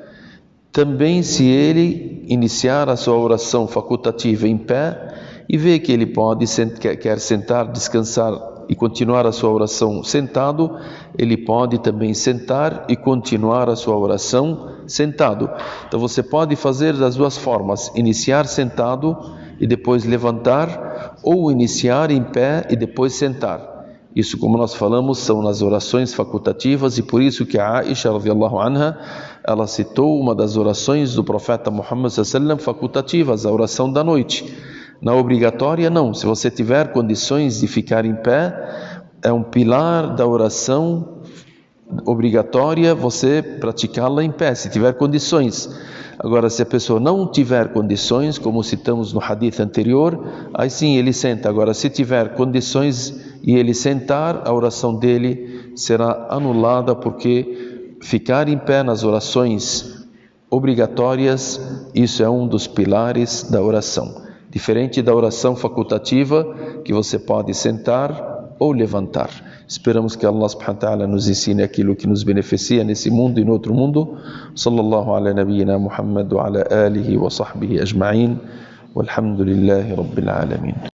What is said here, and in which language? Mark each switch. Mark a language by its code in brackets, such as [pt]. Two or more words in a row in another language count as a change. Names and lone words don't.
[pt] Também se ele iniciar a sua oração facultativa em pé e ver que ele pode quer sentar, descansar e continuar a sua oração sentado, ele pode também sentar e continuar a sua oração sentado. Então você pode fazer das duas formas, iniciar sentado e depois levantar, ou iniciar em pé e depois sentar. Isso, como nós falamos, são nas orações facultativas, e por isso que a Aisha [ar] رضي الله عنها, [pt] ela citou uma das orações do profeta Muhammad [ar] صلى الله عليه وسلم [pt] facultativas, a oração da noite. Na obrigatória, não. Se você tiver condições de ficar em pé, é um pilar da oração obrigatória você praticá-la em pé, se tiver condições. Agora, se a pessoa não tiver condições, como citamos no hadith anterior, aí sim ele senta. Agora, se tiver condições e ele sentar, a oração dele será anulada, porque ficar em pé nas orações obrigatórias, isso é um dos pilares da oração. Diferente da oração facultativa, que você pode sentar ou levantar. Esperamos que Allah [ar] سبحانه وتعالى [pt] nos ensine aquilo que nos beneficia nesse mundo e no outro mundo. [ar] صلى الله على نبينا محمد وعلى آله وصحبه أجمعين. والحمد لله رب العالمين.